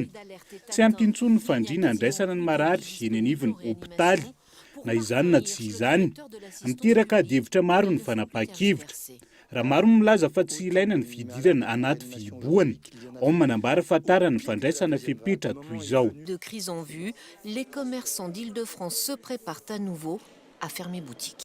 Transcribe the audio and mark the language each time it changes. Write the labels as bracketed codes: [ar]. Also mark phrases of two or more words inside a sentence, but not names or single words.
[mg] Tsy ampintsony ny fandriana andraisana ny marary eny anivon'ny hôpitaly na izany na tsy izany. Miteraka devitra maro ny fanapahan-kevitra. Raha maro milaza fa tsy ilaina ny fidirana anaty fihibohana, ao manambara fa tara ny fandraisana fipetra toy izao. [fr] De crise en vue, les commerçants d'Île-de-France se préparent à nouveau à fermer boutique.